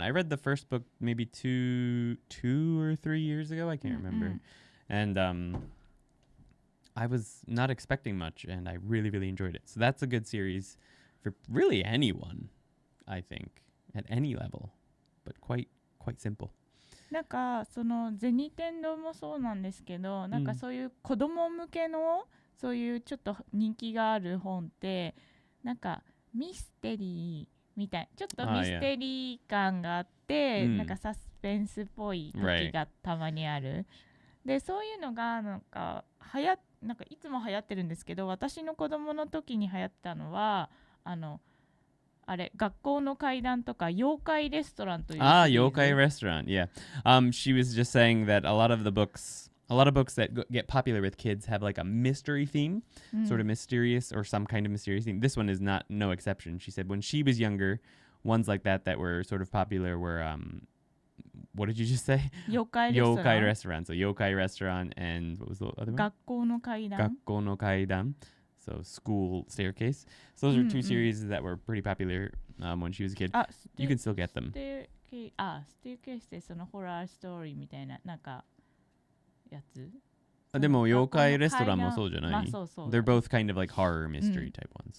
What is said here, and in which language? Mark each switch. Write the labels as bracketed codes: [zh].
[en] I read the first book maybe two or 3 years ago. I can't remember. And I was not expecting much, and I really, really enjoyed it. So that's a good series for really anyone, I think, at any level, but quite simple. [ja] なんかそのゼニテンドもそうなんですけど、なんかそういう子供向けのそういうちょっと人気がある本ってなんかミステリーみたい、ちょっとミステリー感があって、なんかサスペンスっぽい時がたまにある。でそういうのがなんかいつも流行ってるんですけど、私の子供の時に流行ったのはあれ学校の階段とか妖怪レストランという。 [en] Yokai Restaurant, yeah. She was just saying that a lot of books that get popular with kids have like a mystery theme, sort of mysterious or some kind of mysterious theme. This one is no exception. She said when she was younger, ones like that were sort of popular were what did you just say? Yokai Restaurant. So Yokai Restaurant and what was the other one? [ja] 学校の階段。学校の階段. [en] So school staircase. So those are two series that were pretty popular when she was a kid. You can still get them. [ja] ステーケースってそのホラーストーリーみたいななんかやつ。でも妖怪レストランもそうじゃない？まあそうそう。 [en] They're both kind of like horror mystery type ones.